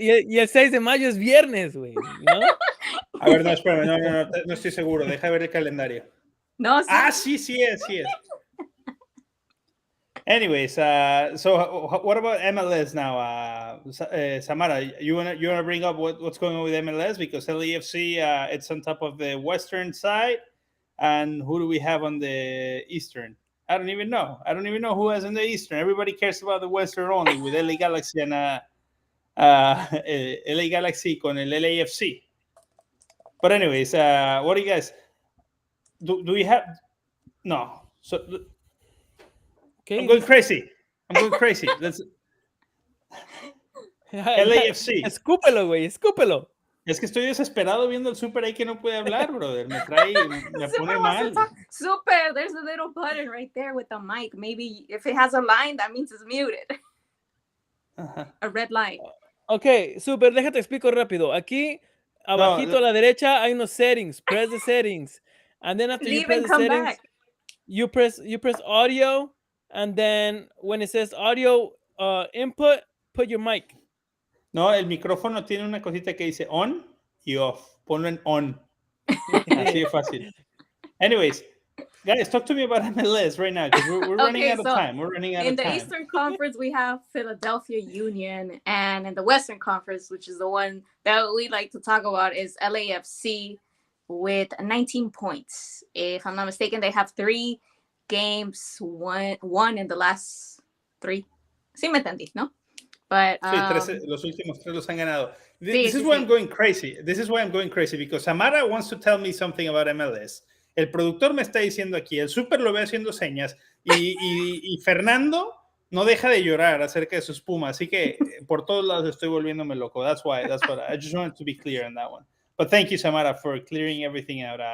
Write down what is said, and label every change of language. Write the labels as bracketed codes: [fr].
[es] Y el 6 de mayo es viernes, güey, ¿no? A ver, no, espérame, no estoy seguro. Deja ver el calendario. No, sí es. [en] Anyways, so what about MLS now? Samara, you wanna bring up what's going on with MLS, because LAFC it's on top of the western side, and who do we have on the eastern? I don't even know who has on the eastern. Everybody cares about the western only, with LA Galaxy and LA Galaxy [es] con el [en] LAFC. But anyways, what do you guys do? We have no. So Okay. I'm going crazy. Let's LAFC. [es] Escúpelo, güey, escúpelo. Es que estoy desesperado viendo el Super ahí que no puede hablar, brother. Me pone mal. [en] Super, there's a little button right there with the mic. Maybe if it has a line, that means it's muted. A red line. [es] Okay, Super, déjate explico rápido. Aquí, abajito a la derecha, hay unos settings. [en] Press the settings. And then after you press the settings, you press audio. And then when it says audio input, put your mic. [es] No, el micrófono tiene una cosita que dice on y off. Ponlo en on. Así de fácil. [en] Anyways, guys, talk to me about MLS right now, because we're running out of time. In the Eastern Conference, we have Philadelphia Union, and in the Western Conference, which is the one that we like to talk about, is LAFC with 19 points. If I'm not mistaken, they have 3 games won in the last 3. [es] Sí me entendí, ¿no? [en] But [es] los últimos 3 los han ganado. [en] This is why I'm going crazy. Because Samara wants to tell me something about MLS. [es] El productor me está diciendo aquí, el Super lo ve haciendo señas, y Fernando no deja de llorar acerca de sus Pumas, así que por todos lados estoy volviéndome loco. [en] That's what I just wanted to be clear on that one. But thank you, Samara, for clearing everything out.